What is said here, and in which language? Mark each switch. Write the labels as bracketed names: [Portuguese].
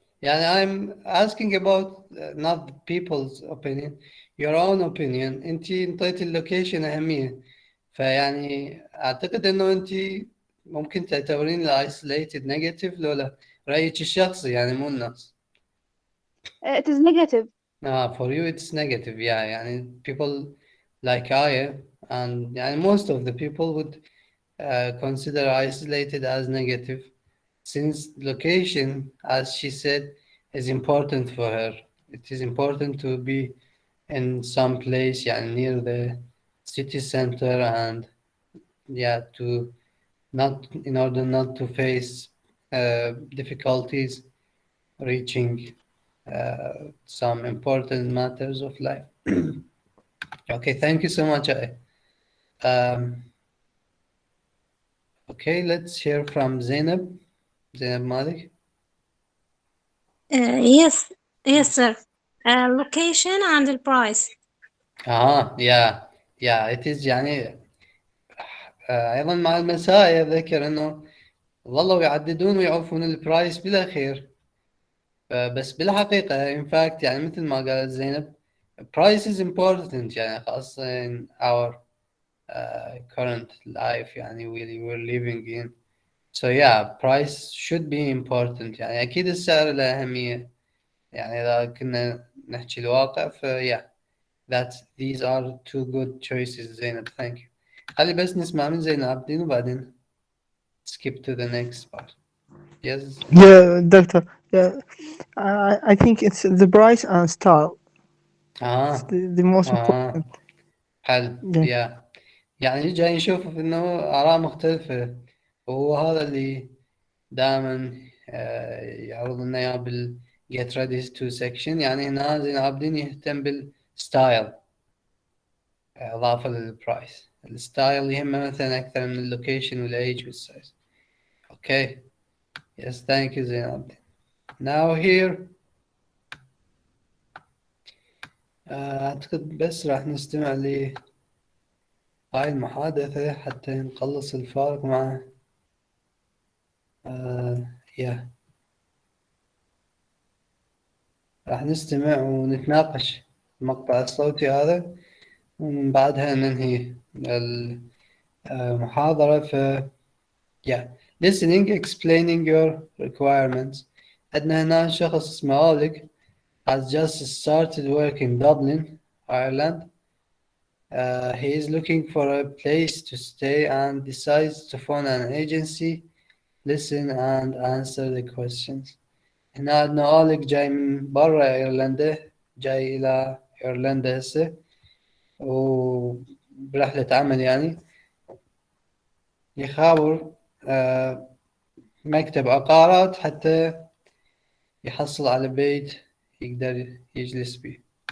[Arabic] يعني [English] I'm asking about not people's opinion, your own opinion. [Arabic] انت انطيتي اللوكيشن أهمية، فيعني أعتقد إنه انت ممكن تعتبرين ال isolated negative لو لا رأيك الشخصي يعني مو الناس. [English] it is negative. For you it's negative. Yeah, [Arabic] يعني [English] people like I and يعني most of the people would consider isolated as negative, since location, as she said, is important for her. It is important to be in some place [Arabic] يعني [English] near the city center, and yeah, to not in order not to face difficulties reaching some important matters of life. Okay, thank you so much. Um, okay, let's hear from Zainab Malik. Yes, yes, sir. location and the price. yeah it is [Arabic] يعني أيضا مع المسايا ذكر إنه ظلوا يعددون ويعرفون البرايس بالأخير. بس بالحقيقة [English] in fact [Arabic] يعني مثل ما قالت زينب [English] price is important [Arabic] يعني خاصة [English] in our current life [Arabic] يعني [English] we're living in. So yeah, price should be important [Arabic] يعني أكيد السعر له أهمية يعني إذا كنا نحكي الواقع [English] yeah that these are two good choices زينب thank you. [Arabic] خلي بس نسمع من زين العابدين وبعدين [English] skip to the next part. Yes. Yeah, doctor. Yeah, I think it's the price and style. It's the most important. [Arabic] حلو. [English] Yeah. [Arabic] يعني جاي نشوف انه اراء مختلفة، وهو هذا اللي دائما يعرض لنا اياه بال [English] get ready to section. [Arabic] يعني هنا زين العابدين يهتم بالستايل اضافة للبرايس. الستايل يهمه مثلا اكثر من اللوكيشن والايج والسايز. اوكي. [English] Yes, thank you زين العابدين. Now here [Arabic] اعتقد بس راح نستمع ل هاي المحادثة حتى نخلص الفارق مع يا راح نستمع ونتناقش المقطع الصوتي هذا، ومن بعدها ننهي المحاضرة. [English] yeah, listening explaining your requirements. [Arabic] عندنا هنا شخص اسمه [English] أوليك has just started work in Dublin, Ireland. He is looking for a place to stay and decides to phone an agency, listen and answer the questions. [Arabic] هنا عندنا أوليك جاي من برا إيرلندا، جاي إلى إيرلندا هسه وبرحلة عمل يعني، يخابر مكتب عقارات حتى يحصل على بيت يقدر يجلس بيه.